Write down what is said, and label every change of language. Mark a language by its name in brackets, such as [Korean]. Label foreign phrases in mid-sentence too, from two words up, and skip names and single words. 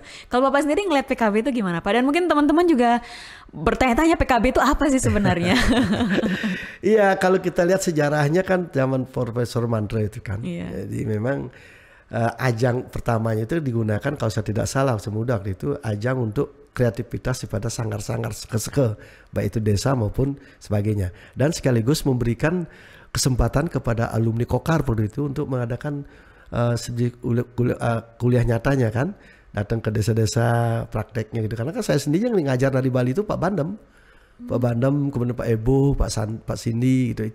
[Indonesian] Kalau Bapak sendiri ngeliat PKB itu gimana Pak? Dan mungkin teman-teman juga bertanya-tanya PKB itu apa sih sebenarnya? Iya, kalau kita lihat sejarahnya kan zaman Profesor Mandra itu kan. Jadi memang ajang pertamanya itu digunakan kalau saya tidak salah semudah waktu itu ajang untuk kreativitas daripada sanggar-sanggar seke-seke, baik itu desa maupun sebagainya, dan sekaligus memberikan kesempatan kepada alumni Kokar waktu itu untuk mengadakan kuliah nyatanya kan, datang ke desa-desa prakteknya gitu. Karena kan saya sendiri yang ngajar dari Bali itu Pak Bandem, kemudian Pak Ebo, Pak Sindi gitu.